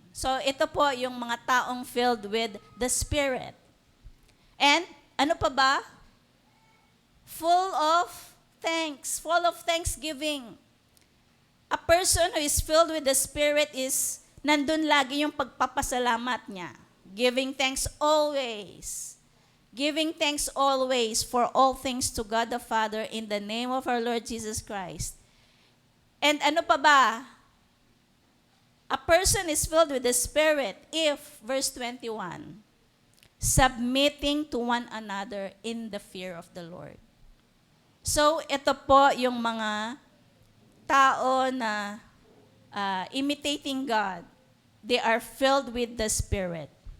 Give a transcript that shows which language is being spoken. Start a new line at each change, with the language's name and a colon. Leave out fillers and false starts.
Filipino: So ito po yung mga taong
English: filled with the Spirit.
Filipino: And ano pa ba?
English: Full of thanks, full of thanksgiving. A person who is filled with the Spirit is
Filipino: nandun lagi yung pagpapasalamat niya.
English: Giving thanks always. Giving thanks always for all things to God the Father in the name of our Lord Jesus Christ. And
Filipino: ano pa ba?
English: A person is filled with the Spirit if, verse 21, submitting to one another in the fear of the Lord.
Filipino: So, ito po yung mga tao na imitating God.
English: They are filled with the Spirit.